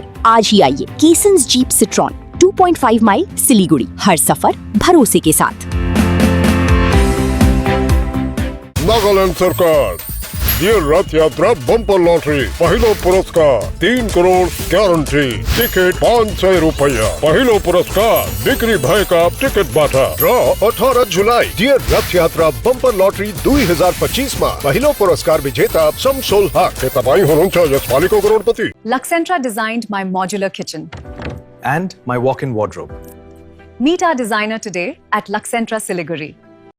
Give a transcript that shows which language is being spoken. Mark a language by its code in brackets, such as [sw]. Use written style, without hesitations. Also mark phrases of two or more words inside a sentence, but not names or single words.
[hi] आज ही आइए कीसन्स जीप सिट्रॉन, 2.5 माइल सिलीगुड़ी। हर सफर भरोसे के साथ। [ne] नागालैंड सरकार ये रथ यात्रा बम्पर लॉटरी पहिलो पुरस्कार 3 करोड़ गारंटी टिकट 500 रुपया पहिलो पुरस्कार बिक्री भएका टिकट बाटा ड्र 18 जुलाई डियर रथ यात्रा बम्पर लॉटरी 2025 मा पहिलो पुरस्कार विजेता शमसुल हक। के तपाईँ हुनुहुन्छ यसपालिको करोडपति। [en] Luxentra designed my modular kitchen. and my walk-in wardrobe. Meet our designer today at Luxentra Siliguri.